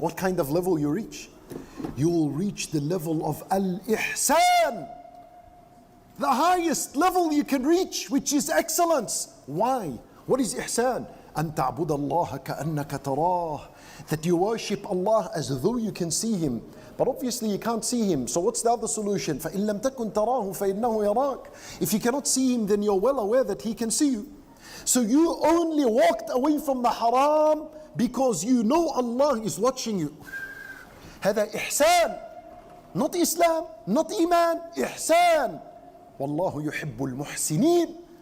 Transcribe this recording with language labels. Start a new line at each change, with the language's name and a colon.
English: What kind of level you reach? You will reach the level of al-ihsan. The highest level you can reach, which is excellence. Why? What is ihsan?
Arabic: أن تعبد الله كأنك تراه.
English: That you worship Allah as though you can see Him. But obviously you can't see Him. So what's the other solution?
Arabic: فإن لم تكن تراه فإنه يراك.
English: If you cannot see Him, then you're well aware that He can see you. So you only walked away from the haram because you know Allah is watching you.
Arabic: هذا إحسان.
English: Not Islam, not Iman, إحسان.
Arabic: والله يحب المحسنين.